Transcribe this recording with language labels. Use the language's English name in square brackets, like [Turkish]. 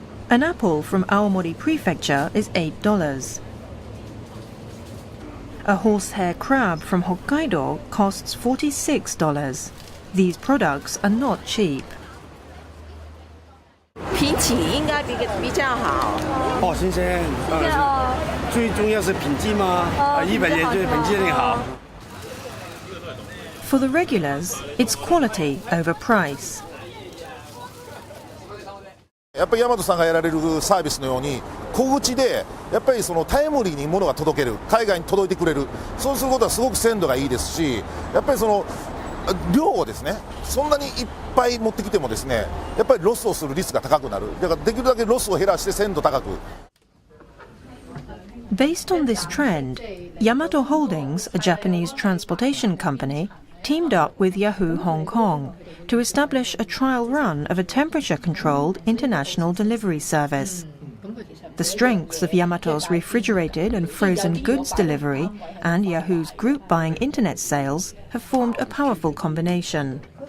[English] An apple from Aomori Prefecture is $8. A horsehair crab from Hokkaido costs $46. These products are not cheap. [Chinese] 品质应该比较好。哦，新鲜，最重要是品质嘛，日本人就是品质很好。 [English] For the regulars, it's quality over price. [Japanese] やっぱり大和さんがやられるサービスのように小口でやっぱりそのタイムリーに物が届ける、海外に届いてくれる、そうすることはすごく鮮度がいいですし、やっぱりその量をですね、そんなにいっぱい持ってきてもですね、やっぱりロスをするリスクが高くなる。だからできるだけロスを減らして鮮度高く。 [English] Based on this trend, Yamato Holdings, a Japanese transportation company, teamed up with Yahoo Hong Kong to establish a trial run of a temperature-controlled international delivery service. The strengths of Yamato's refrigerated and frozen goods delivery and Yahoo's group buying internet sales have formed a powerful combination.